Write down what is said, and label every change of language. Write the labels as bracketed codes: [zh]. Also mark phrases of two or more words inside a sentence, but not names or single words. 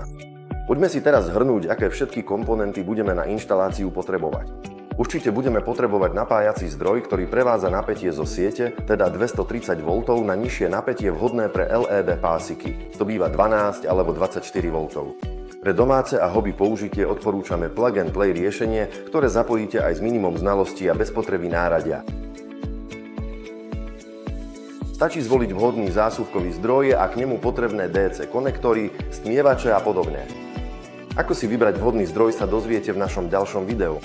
[sk] Poďme si teraz zhrnúť, aké všetky komponenty budeme na inštaláciu potrebovať. Určite budeme potrebovať napájací zdroj, ktorý prevádza napätie zo siete, teda 230 V na nižšie napätie vhodné pre LED pásiky. To býva 12 alebo 24 V. Pre domáce a hobby použitie odporúčame [en] plug and play [sk] riešenie, ktoré zapojíte aj s minimum znalostí a bez potreby náradia. Stačí zvoliť vhodný zásuvkový zdroj a k nemu potrebné DC konektory, stmievače a podobne. Ako si vybrať vhodný zdroj sa dozviete v našom ďalšom videu.